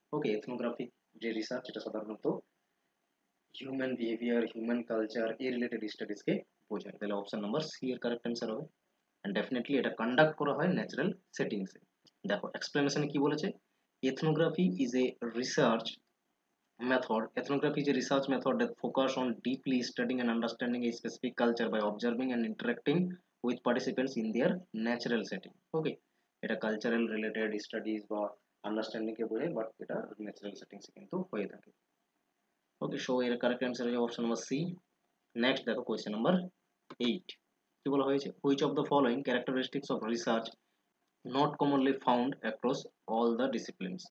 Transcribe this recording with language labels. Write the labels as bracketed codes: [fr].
[bn] ওকে, ethnographic যে research এটা সাধারণত হিউম্যান বিহেভিয়ার, হিউম্যান কালচার এই রিলেটেড স্টাডিজকে বোঝায়। তাহলে অপশন নাম্বার সি এর কারেক্ট অ্যান্সার হবে। এন্ড ডেফিনেটলি এটা কন্ডাক্ট করা হয় ন্যাচারাল সেটিংসে। দেখো এক্সপ্লেনেশনে কি বলেছে, [en] Ethnography is a research method. Ethnography is a research method that focus on deeply studying and understanding a specific culture by observing and interacting with participants in their natural setting. [bn] Okay, এটা cultural related studies বা understanding কে বোঝায়, but এটা natural সেটিংসে কিন্তু হয়ে থাকে। ওকে, so এর correct answer হচ্ছে অপশন নাম্বার সি। নেক্সট দেখো কোয়েশ্চেন নাম্বার 8 কি বলা হয়েছে, [en] Which of the following characteristics of research not commonly found across all the disciplines?